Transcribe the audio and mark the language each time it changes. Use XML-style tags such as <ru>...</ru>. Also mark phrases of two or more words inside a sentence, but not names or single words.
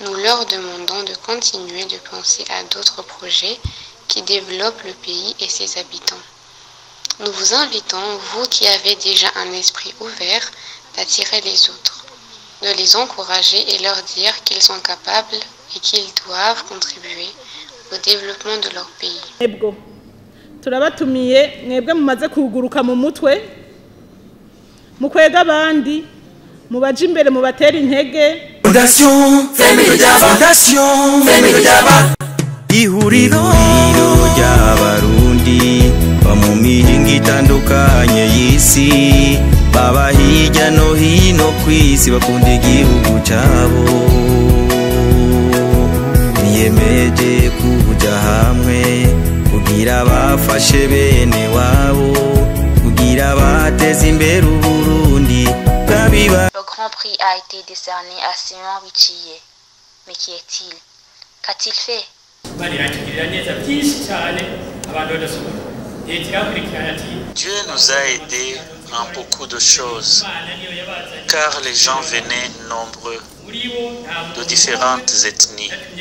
<fr>Nous leur demandons de continuer de penser à d'autres projets qui développent le pays et ses habitants. Nous vous invitons, vous qui avez déjà un esprit ouvert, d'attirer les autres, de les encourager et leur dire qu'ils sont capables et qu'ils doivent contribuer au développement de leur pays.</fr> <rn>Ebgo turabatumiye mwebwe mumaze kuguruka mu mutwe mukwega abandi mubaje imbere mubatera intege. Fondation Family Jaba, Fondation Family Jaba, ihuriro ry'abarundi ba mu mihingo itandukanye y'isi, baba hirya no hino kw'isi bakunda igihugu cyabo, biyemeje kuja hamwe kugira bafashe bene wabo, kugira bateze imbere Uburundi.</rn> <fr>Le Grand Prix a été décerné à Simon Bichiye. Mais qui est-il? Qu'a-t-il fait? Dieu nous a aidés en beaucoup de choses, car les gens venaient nombreux de différentes ethnies.</fr>